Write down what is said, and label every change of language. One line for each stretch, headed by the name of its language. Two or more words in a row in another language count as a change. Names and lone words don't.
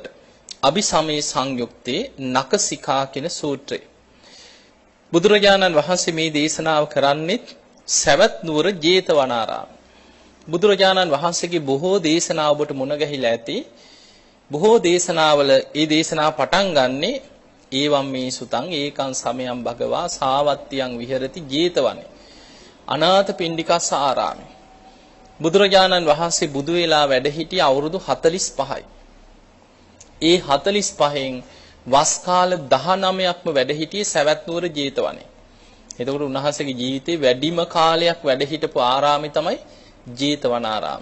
Sinhala: අபிසමේ සංයුක්තේ නකසිකා කියන සූත්‍රය. බුදුරජාණන් වහන්සේ මේ දේශනාව කරන්නේ සවැත් නුවර ජේතවනාරාම. බුදුරජාණන් වහන්සේගේ බොහෝ දේශනා ඔබට මුණ ගැහිලා ඇති. බොහෝ දේශනාවල ඒ දේශනාව පටන් ගන්නේ
Pali: ඒවම් මේ සුතං ඒකං සමයං භගවා සාවත්තියං විහෙරති ජේතවනේ. අනාථ පිණ්ඩිකස්ස ආරාමේ.
Sinhala: බුදුරජාණන් වහන්සේ බුදු වෙලා වැඩ සිටි අවුරුදු 45යි. ඒ 45න් වස් කාල 19ක්ම වැඩ සිටියේ සවැත් නුවර ජේතවනේ. එතකොට උන්වහන්සේගේ ජීවිතේ වැඩිම කාලයක් වැඩ හිටපු ආරාමේ තමයි ජේතවනාරාම.